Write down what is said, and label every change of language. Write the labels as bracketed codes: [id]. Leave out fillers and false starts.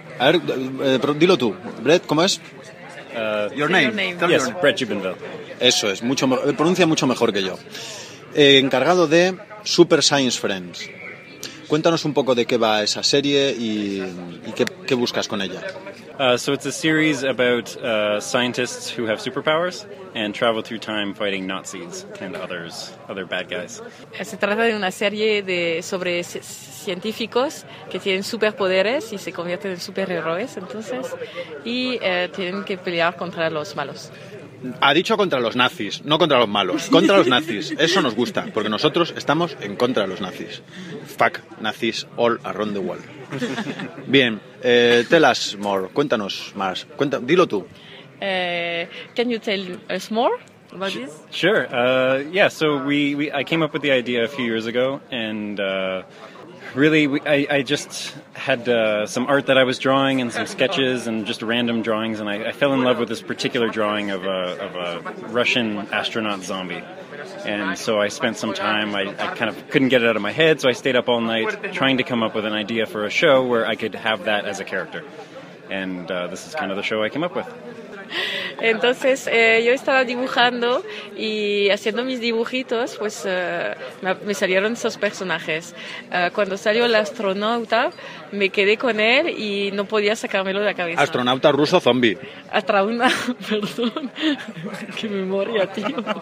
[es] A ver, dilo tú. Brett, ¿cómo es? [en] Your name. Yes, Brett Javenville. [es] Eso es, mucho, pronuncia mucho mejor que yo. Encargado de Super Science Friends. Cuéntanos un poco de qué va esa serie y qué buscas con ella. [en] So it's a series about scientists who have superpowers and travel through time fighting Nazis and other bad guys. [es] Se trata de una serie sobre científicos que tienen superpoderes y se convierten en superhéroes, entonces, y tienen que pelear contra los malos. Ha dicho contra los nazis, no contra los malos, contra los nazis. Eso nos gusta, porque nosotros estamos en contra de los nazis. [en] Fuck nazis all around the world. [es] Bien, [en] tell us more, [es] cuéntanos más, dilo tú. [en] Can you tell us more about this? Sure, yeah, so I came up with the idea a few years ago, and really, I just had some art that I was drawing and some sketches and just random drawings, and I fell in love with this particular drawing of a Russian astronaut zombie. And so I spent some time, I kind of couldn't get it out of my head, so I stayed up all night trying to come up with an idea for a show where I could have that as a character. And this is kind of the show I came up with. [es] Entonces, yo estaba dibujando y haciendo mis dibujitos, pues me salieron esos personajes. Cuando salió el astronauta, me quedé con él y no podía sacármelo de la cabeza. ¿Astronauta ruso zombie? Perdón, qué memoria, tío.